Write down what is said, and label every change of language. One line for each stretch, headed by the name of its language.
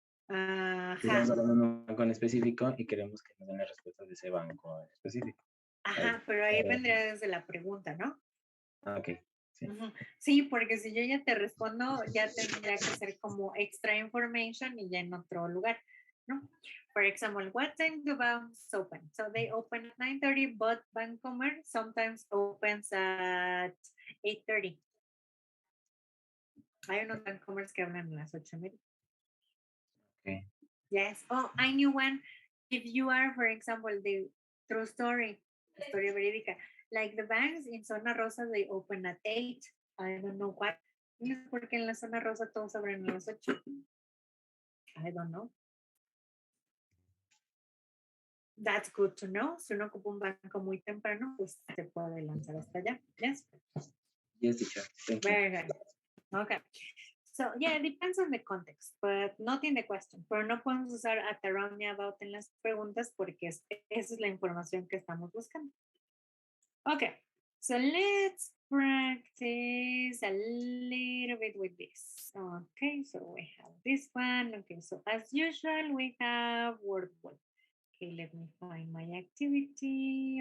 Spanish: Estamos hablando de un banco en específico y queremos que nos den la respuesta de ese banco específico. Ajá, pero ahí vendría desde la pregunta, ¿no? Ah, ok. Sí. Sí, porque si yo ya te respondo, ya tendría que ser como extra information y ya en otro lugar, ¿no?
English: For example, what time do banks open? So they open at 9:30, but Bancomer sometimes opens at 8:30.
Spanish: Hay unos Bancomers que hablan a las 8:30.
English: Okay. Yes. Oh, I knew one. If you are, for example, the true story,
Spanish: historia verídica,
English: like the banks in Zona Rosa, they open at 8. I don't know why.
Spanish: No sé por qué en la Zona Rosa todos abren a las 8.
English: I don't know. That's good to know.
Spanish: Si uno ocupa un banco muy temprano, pues se puede lanzar hasta allá.
English: Yes? Yes, teacher. Thank you. Very good. Okay. So, yeah, it depends on the context, but not in the question.
Spanish: Pero no podemos usar at, around, y about en las preguntas porque esa es la información que estamos buscando.
English: Okay, so let's practice a little bit with this. Okay, so we have this one. Okay, so as usual, we have word wall. Okay, let me find my activity.